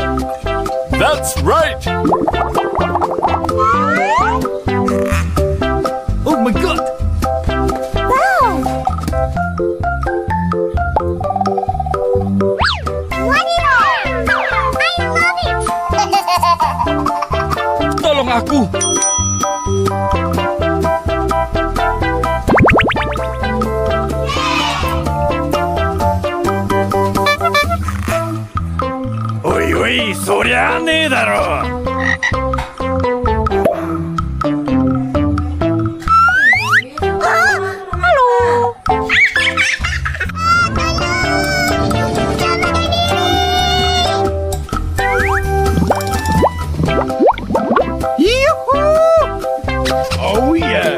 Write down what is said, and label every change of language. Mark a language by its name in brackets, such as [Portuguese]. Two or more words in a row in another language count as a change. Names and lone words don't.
[English] That's right! Oh my god! Wow! What is it? I love it! [Malay] Tolong aku! Oi, oi, [Japanese] そりゃねえだろ! [English] Hello! Oh yeah!